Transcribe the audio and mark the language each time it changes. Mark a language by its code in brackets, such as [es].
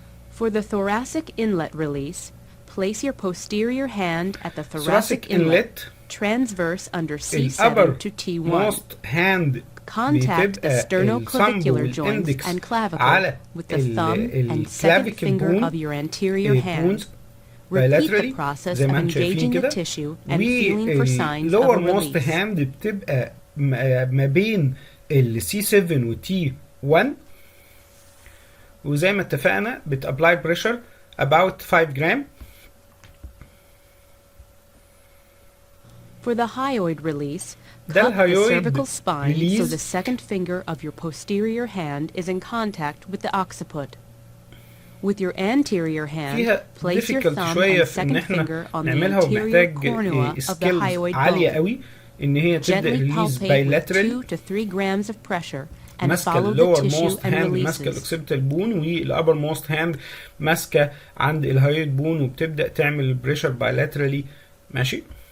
[en] For the thoracic inlet release, place your posterior hand at the thoracic inlet, transverse under C7 to T1. Contact the sternoclavicular joints and clavicle with the thumb and second finger of your anterior hand. Repeat the process of engaging the tissue and feeling for signs of a release. [ar] hand بتبقى ما بين ال C7 و T1، وزي ما اتفقنا بتابلاي بريشر about 5 gram. [en] For the hyoid release, cup the cervical spine so the second finger of your posterior hand is in contact with the occiput. With your anterior hand, place your thumb and second finger on the anterior cornua of the hyoid bone. Gently palpate with 2 to 3 grams of pressure and follow the tissue and releases. [ar] ماسكه الاوكسيبيتال بون، والابر موست هاند ماسكه عند الهايد بون، وبتبدا تعمل بريشر بايلاترالي. ماشي.